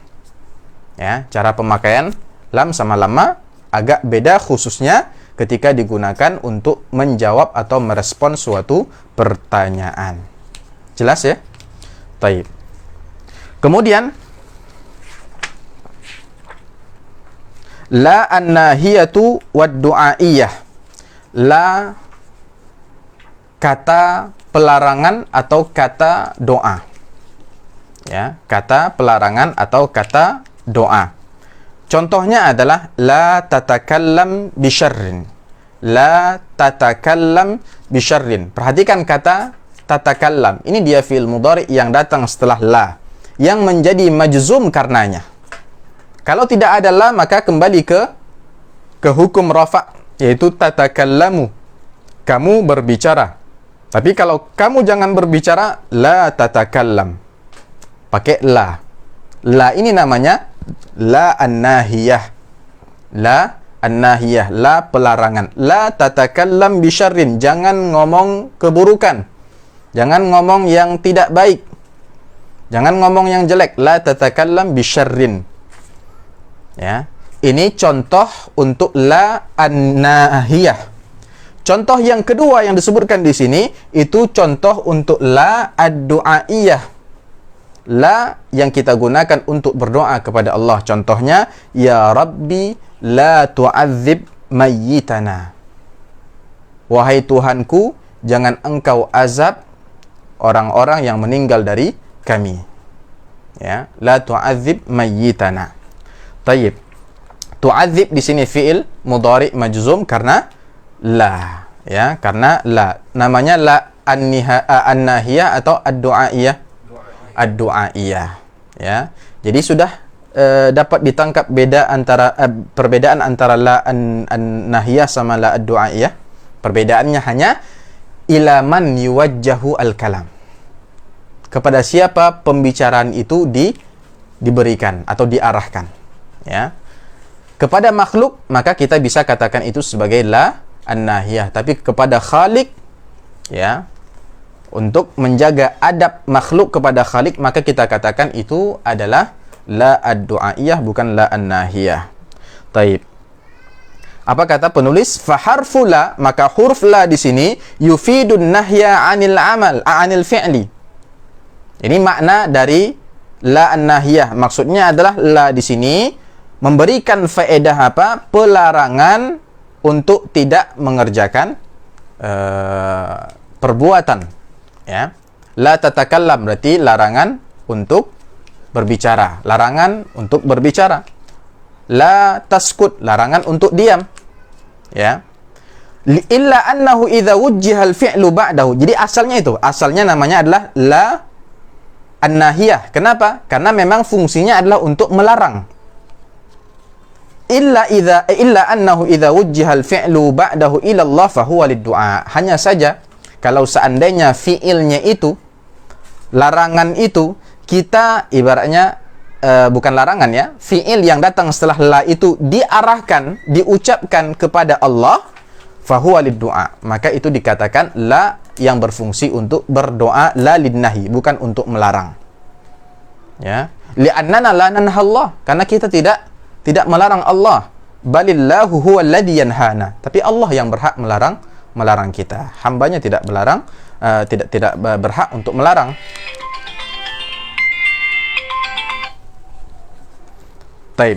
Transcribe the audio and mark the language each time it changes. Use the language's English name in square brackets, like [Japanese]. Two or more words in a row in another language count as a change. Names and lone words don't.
[Indonesian] Ya, cara pemakaian lam sama lamma agak beda khususnya ketika digunakan untuk menjawab atau merespon suatu pertanyaan. Jelas ya? Baik. [Arabic] Kemudian لا الناهية والدعائية. [Indonesian] La kata pelarangan atau kata doa. Ya, kata pelarangan atau kata doa. Contohnya adalah [Arabic] لا تتكلم بشر. لا تتكلم بشر. [Indonesian] Perhatikan kata tatakallam. Ini dia [Arabic] فعل مضارع [Indonesian] yang datang setelah la, yang menjadi majzum karenanya. Kalau tidak ada la, maka kembali ke hukum rafa', yaitu tatakallamu. Kamu berbicara. Tapi kalau kamu jangan berbicara, [Arabic] لا تتكلم. [Indonesian] Pakai la. La ini namanya [Arabic] لا الناهية. لا الناهية, [Indonesian] la pelarangan. [Arabic] لا تتكلم بشر. [Indonesian] Jangan ngomong keburukan. Jangan ngomong yang tidak baik. Jangan ngomong yang jelek. [Arabic] لا تتكلم بشر. [Indonesian] Ya. Ini contoh untuk [Arabic] لا الناهية. [Indonesian] Contoh yang kedua yang disebutkan di sini itu contoh untuk [Arabic] لا الدعائية. [Indonesian] La yang kita gunakan untuk berdoa kepada Allah. [Arabic] Contohnya, يا ربي لا تعذب ميتنا. [Indonesian] Wahai Tuhanku, jangan engkau azab orang-orang yang meninggal dari kami. Ya, [Arabic] لا تعذب ميتنا. [Indonesian] Tayyib. Tu'adzib di sini [Arabic] فعل مضارع مجزوم [Indonesian] karena la, ya, karena la. Namanya [Arabic] لا الناهية [Indonesian] atau ad-du'aiyah. Ad-du'aiyah, ya. Jadi sudah dapat ditangkap perbedaan antara [Arabic] لا الناهية [Indonesian] sama [Arabic] لا الدعائية. Perbedaannya hanya إلى من يوجه الكلام. [Indonesian] Kepada siapa pembicaraan itu diberikan atau diarahkan, ya. Kepada makhluk, maka kita bisa katakan itu sebagai [Arabic] لا الناهية. [Indonesian] Tapi kepada Khalik, ya, untuk menjaga adab makhluk kepada Khalik, maka kita katakan itu adalah [Arabic] لا الدعائية, [Indonesian] bukan [Arabic] لا الناهية. [Indonesian] Taib. Apa kata penulis? [Arabic] فحرف لا, [Indonesian] maka huruf la di sini [Arabic] يفيد النهي عن العمل، عن الفعل. [Indonesian] Ini makna dari [Arabic] لا الناهية. [Indonesian] Maksudnya adalah la di sini memberikan faedah apa? Pelarangan untuk tidak mengerjakan perbuatan, ya. La tatakallam berarti larangan untuk berbicara, larangan untuk berbicara. [Arabic] لا تسكت, [Indonesian] larangan untuk diam, ya. [Arabic] إلا أنه إذا وجه الفعل بعده. [Indonesian] Jadi asalnya namanya adalah la an-nahiyah. Kenapa? Karena memang fungsinya adalah untuk melarang. [Arabic] إلا أنه إذا وجه الفعل بعده إلى الله فهو للدعاء. [Indonesian] Hanya saja kalau seandainya fiilnya itu, larangan itu, kita ibaratnya bukan larangan, ya, fiil yang datang setelah la itu diarahkan, diucapkan kepada Allah, [Arabic] فهو للدعاء. [Indonesian] Maka itu dikatakan la yang berfungsi untuk berdoa, [Arabic] لا للنهي, [Indonesian] bukan untuk melarang. Ya. [Arabic] لأننا لا ننهى الله, [Indonesian] karena kita tidak melarang Allah. [Arabic] بل الله هو الذي ينهانا. [Indonesian] Tapi Allah yang berhak melarang kita. Hambanya tidak melarang, tidak berhak untuk melarang. Taib.